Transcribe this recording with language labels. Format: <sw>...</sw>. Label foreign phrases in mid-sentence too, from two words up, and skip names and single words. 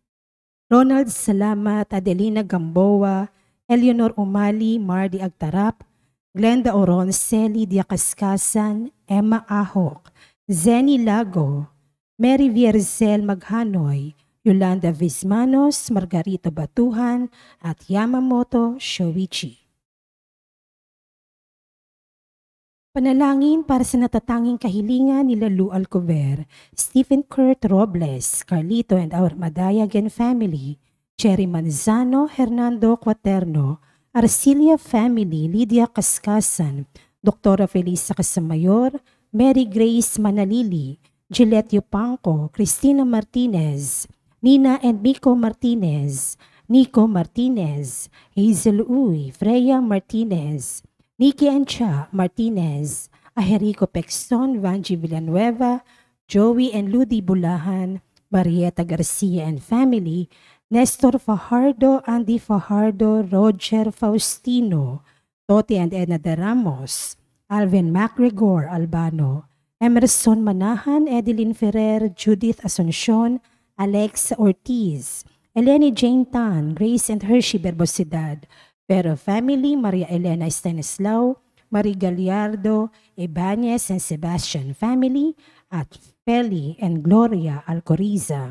<tl>Ronald Salamat, Adelina Gamboa, Eleanor Umali, Mardy Agtarap, Glenda Oronce, Lydia Cascasan, Emma Ahok, Zenny Lago, Mary Vierzel Maghanoy, Yolanda Vismanos, Margarito Batuhan, at Yamamoto Shoichi. Panalangin para sa natatanging kahilingan nila Lou Alcover, Stephen Kurt Robles, Carlito</tl> <en>and our Madayagan family,</en> <tl>Cherry Manzano, Hernando Quaterno, Arcilia family, Lydia Cascasan, Dr. Felisa Casamayor, Mary Grace Manalili, Gillette Yupanco, Cristina Martinez, Nina and Miko Martinez, Nico Martinez, Hazel Uy, Freya Martinez, Nikki Ancha Martinez, Aherico Pexton, Vanji Villanueva, Joey and Ludi Bulahan, Marieta Garcia and family, Nestor Fajardo, Andy Fajardo, Roger Faustino, Toti and Edna de Ramos, Alvin MacGregor Albano, Emerson Manahan, Edeline Ferrer, Judith Asuncion, Alexa Ortiz, Eleni Jane Tan, Grace and Hershey Berbosidad, Pero family, Maria Elena Stanislao, Marie Gallardo, Ibanez and Sebastian family, at Feli and Gloria Alcoriza.</tl>